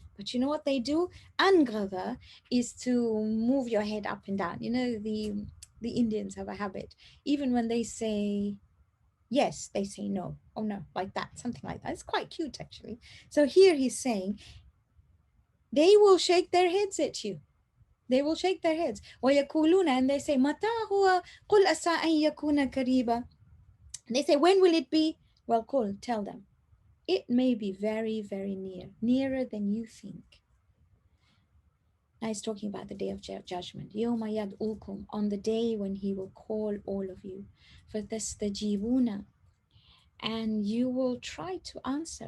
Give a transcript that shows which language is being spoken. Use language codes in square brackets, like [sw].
[en] But you know what they do? Anghadha is to move your head up and down. You know, the Indians have a habit. Even when they say yes, they say no. Oh no, like that, something like that. It's quite cute actually. So here he's saying, they will shake their heads at you. They will shake their heads. [ar] وَيَقُولُونَ, [en] and they say, [ar] مَتَى هُوَ قُلْ أَسَىٰ أَن يَكُونَ قَرِيبًا. [en] They say, when will it be? Well, قُل, tell them. It may be very, very near, nearer than you think. Now he's talking about the day of judgment. [ar] يَوْمَ يَدْعُوكُمْ, [en] on the day when he will call all of you. فَتَسْتَجِيبُونَ, and you will try to answer.